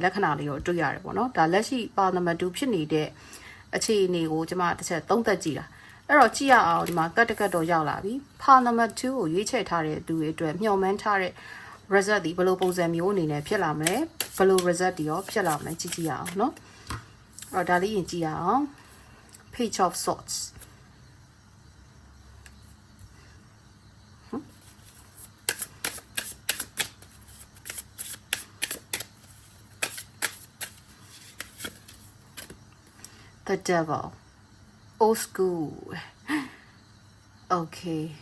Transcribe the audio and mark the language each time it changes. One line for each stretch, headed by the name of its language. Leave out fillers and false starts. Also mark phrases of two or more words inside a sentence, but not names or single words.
Burmese: က္ခဏာလေးကိုတွေ့ရတယ်ပေါ့နော်ဒါလက်ရှိ Parliament 2ဖြစ်နေတဲ့အခြေအနေကိုကျွန်မတစ်ချက်သုံး သပ်ကြည့်တာအဲ့တော့ကြည့်ရအောင်ဒီမှာကတ်တကတ်တော့ရောက်လာပြီ Parliament 2ကိုရွေးချယ်ထားတဲ့သူတွေအတွက်မျှော်မှန်းထားတဲ့ result ဒီဘယ်လိုပုံစံမျိုးအနေနဲ့ဖြစ်လာမလဲဘယ်လို result တွေရောဖြစ်လာမလဲကြည့်ကြည့်ရအောင်เนาะအဲ့တော့ဒါလေးရင်ကြည့်ရအောင်
English: Page of Swords The Devil old school okay